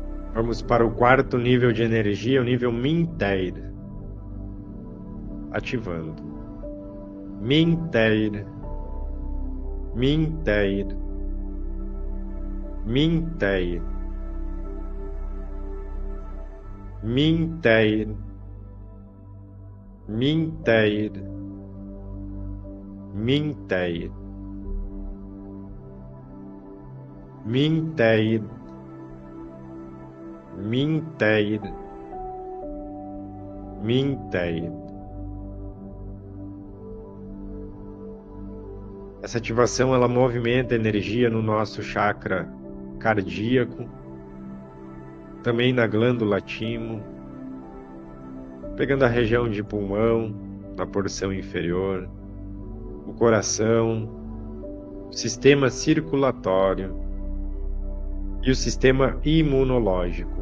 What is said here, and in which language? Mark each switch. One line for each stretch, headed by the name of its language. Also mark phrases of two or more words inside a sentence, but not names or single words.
Portuguese: Vamos para o quarto nível de energia, o nível Minteir. Ativando. Minteir. Minteir. Minteir. Minteir. Minteir. Minteir. Minteir. Minteir. Minteir. Essa ativação ela movimenta a energia no nosso chakra cardíaco, também na glândula timo, pegando a região de pulmão, na porção inferior, o coração, o sistema circulatório e o sistema imunológico.